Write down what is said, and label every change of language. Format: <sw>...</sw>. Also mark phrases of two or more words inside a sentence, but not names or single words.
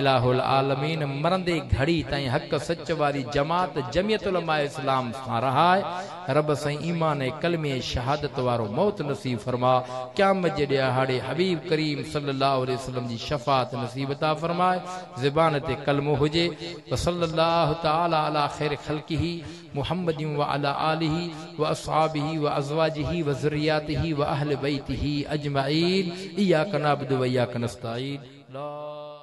<ar>إله العالمين</ar> <sd>मरंदे घड़ी ताईं हक़ सच वारी जमात जमियत उलमा इस्लाम सां रहाए। रब साईं ईमान ऐं कलमे शहादत वारो मौत नसीब फरमा। क़यामत जे ॾिहाड़े हबीब करीम</sd> <ar>صلى الله عليه وسلم</ar> <sd>जी शफ़ाअत नसीब अता फरमाए। ज़बान ते कलमो हुजे।</sd> <ar>وصلى الله تعالى على خير خلقه محمد وعلى آله وأصحابه وأزواجه وذرياته وأهل بيته أجمعين. إياك نعبد وإياك نستعين.</ar>